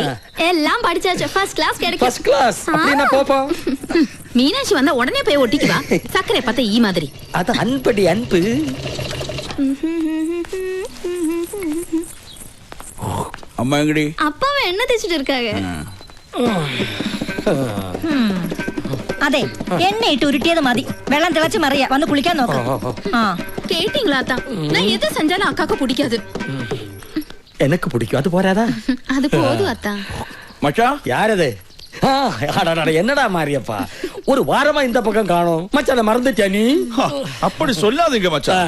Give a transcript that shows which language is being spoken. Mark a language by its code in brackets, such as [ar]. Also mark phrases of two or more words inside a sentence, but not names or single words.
[ta] எல்லாம் படிச்சாச்சு. [en] first class [ta] கிடைக்கும். [en] first class [ta] அப்படினா போப்பா. மீனாட்சி வந்தா உடனே போய் ஒட்டிக்குவா. சக்கரை பத்த ஈ மாதிரி. அது அன்படி அன்பு. அம்மா எங்கடி? அப்பாவை என்ன தேய்ச்சிட்டு இருக்காங்க? [ml] അതെ എണ്ണ ഇട്ട് ഉരുട്ടിയത് മതി. വെള്ളം തിളച്ച് മറിയ വന്ന് കുളിക്കാൻ നോക്കാം. [ta] கேட்டீங்களா தான்? நான் எது செஞ்சாலும் அக்காக்கு பிடிக்காது. எனக்கு பிடிக்கும். அது போறாதா? அது போதும் அத்தா. மச்சா யாரது? என்னடா மாரியப்பா, ஒரு வாரமா இந்த பக்கம் காணோம். மச்சான மறந்துட்டியா நீ? அப்படி சொல்லாதீங்க மச்சான்.